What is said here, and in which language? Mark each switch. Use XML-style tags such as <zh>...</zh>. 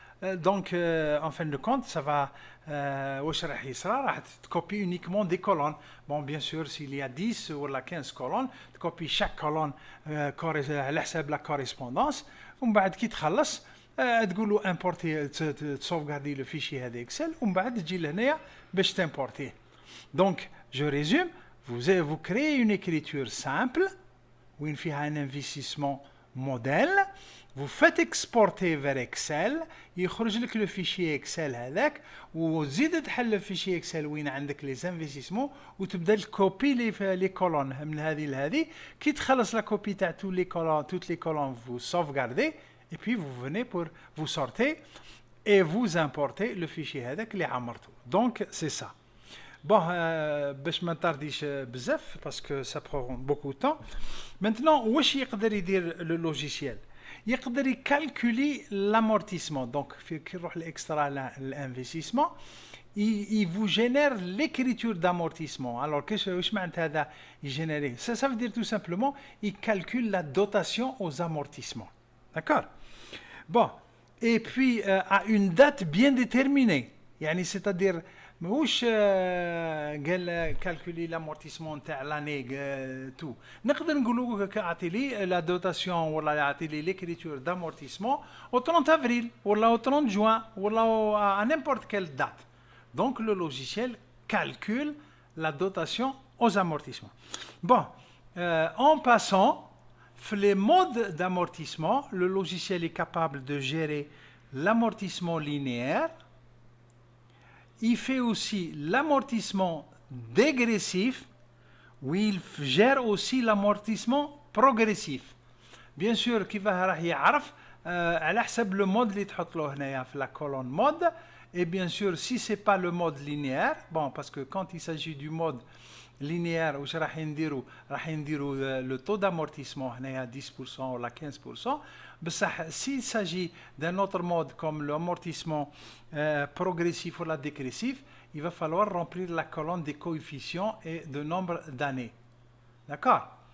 <fr>Donc, en fin de compte, ça va, tu copies uniquement des colonnes. Bon, bien sûr, s'il y a 10 ou 15 colonnes, tu copies chaque colonne</fr> <ar>على حساب</ar> <fr>la correspondance.</fr> <ar>ومن بعد كي تخلص تقول له</ar> <fr>importer, sauvegarder le fichier</fr> <ar>هذا Excel ومن بعد تجي لهنايا باش</ar> <fr>t'importer. Donc, je résume, vous créez une écriture simple</fr> <ar>وين فيها</ar> <fr>un investissement modèle. Vous faites exporter vers Excel,</fr> <ar>يخرج لك لو فيشي اكسل هذاك وتزيد تحل لو فيشي اكسل وين عندك لي زانفيستيسمون وتبدا الكوبي لي كولون من هذه لهذه. كي تخلص لا كوبي تاع توت لي كولون</ar> <fr>vous sauvegardez et puis vous venez pour vous sortez et vous importez le fichier</fr> <ar>هذاك اللي عمرته.</ar> <fr>Donc c'est ça. Bon,</fr> <ar>باش ما نطرديش بزاف</ar> <fr>parce que ça prend beaucoup de temps. Maintenant</fr> <ar>واش يقدر يدير لو لوجيسيال؟ يقدر يكالكولي</ar> <fr>l'amortissement. Donc</fr> <ar>كي نروح لاكسترا</ar> <fr>l'investissement il vous génère l'écriture d'amortissement. Alors</fr> <ar>واش معنات هذا يجينيري؟</ar> <fr>ça veut dire tout simplement il calcule la dotation aux amortissements. D'accord? Bon, et puis à une date bien déterminée.</fr> <ar>يعني</ar> <fr>c'est-à-dire</fr> <ar>ماهوش قال كالكولي لامورتيسمون تاع لاني تو. نقدر نقولوا اعطي لي لا دوتاسيون ولا اعطي لي ليكريتور دامورتيسمون</ar> <fr>au 30 avril</fr> <ar>ولا</ar> <fr>au 30 juin</fr> <ar>ولا</ar> <fr>à n'importe quelle date. Donc le logiciel calcule la dotation aux amortissements. Bon, en passant les modes d'amortissement, le logiciel est capable de gérer l'amortissement linéaire. Il fait aussi l'amortissement dégressif, où il gère aussi l'amortissement progressif. Bien sûr,</fr> <ar>كيفاه راح يعرف على حسب</ar> <fr>le mode</fr> <ar>اللي تحط له هنايا في</ar> <fr>la colonne mode. Et bien sûr, si c'est pas le mode linéaire, bon, parce que quand il s'agit du mode linéaire,</fr> <ar>واش راح نديروا</ar> <fr>le taux d'amortissement</fr> <ar>هنايا</ar> <fr>10% ou 15%.</fr> <ar>بصح</ar> <fr>s'il s'agit d'un autre mode comme l'amortissement progressif ou la dégressif, il va falloir remplir la colonne des coefficients et de nombre d'années. D'accord?</fr>